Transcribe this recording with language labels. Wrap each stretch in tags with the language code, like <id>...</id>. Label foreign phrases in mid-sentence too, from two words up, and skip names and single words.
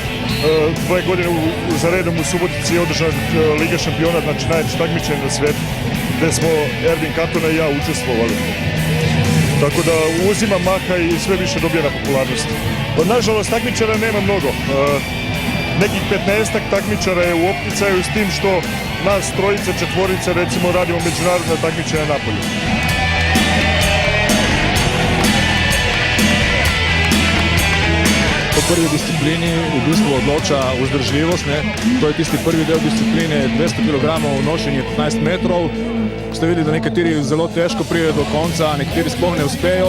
<sr>2 godine za redom u Subotici je održana Liga šampiona, znači najveće takmičenje na svijetu, gdje smo Ervin Katona i ja učestvovali. Tako da uzima maha i sve više dobija na popularnosti. Nažalost, takmičara nema mnogo. Nekih 15-ak takmičara je u opticaju s tim što nas trojica, četvorica recimo radimo međunarodna takmičenja napolju.</sr> <sl>Po prvi disciplini v bistvu odloča vzdržljivost. To je tisti prvi del discipline, 200 kg nošenje 15 metrov. Ste videli, da nekateri zelo težko pridejo do konca, nekateri sploh ne uspejo.</sl>